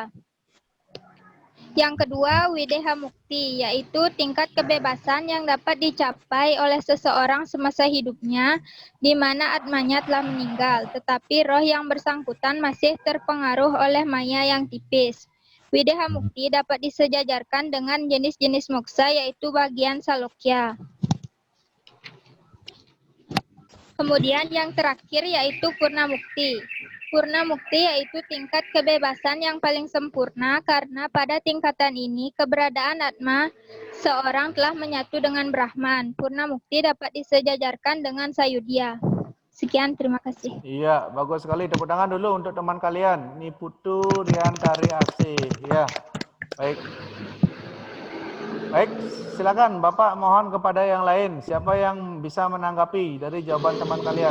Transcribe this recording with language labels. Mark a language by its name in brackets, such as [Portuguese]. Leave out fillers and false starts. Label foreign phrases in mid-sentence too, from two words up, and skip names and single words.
[Indonesian] Yang kedua, wideha mukti, yaitu tingkat kebebasan yang dapat dicapai oleh seseorang semasa hidupnya, di mana atmanya telah meninggal, tetapi roh yang bersangkutan masih terpengaruh oleh maya yang tipis. Wideha mukti dapat disejajarkan dengan jenis-jenis moksa, yaitu bagian salokya. Kemudian yang terakhir yaitu purna mukti. Purna mukti yaitu tingkat kebebasan yang paling sempurna karena pada tingkatan ini keberadaan atma seorang telah menyatu dengan Brahman. Purna mukti dapat disejajarkan dengan sayudya. Sekian, terima kasih. Iya, bagus sekali. Tepuk tangan dulu untuk teman kalian. Niputu Riantari Asih. Ya, baik. Baik, silakan Bapak mohon kepada yang lain. Siapa yang bisa menanggapi dari jawaban teman kalian?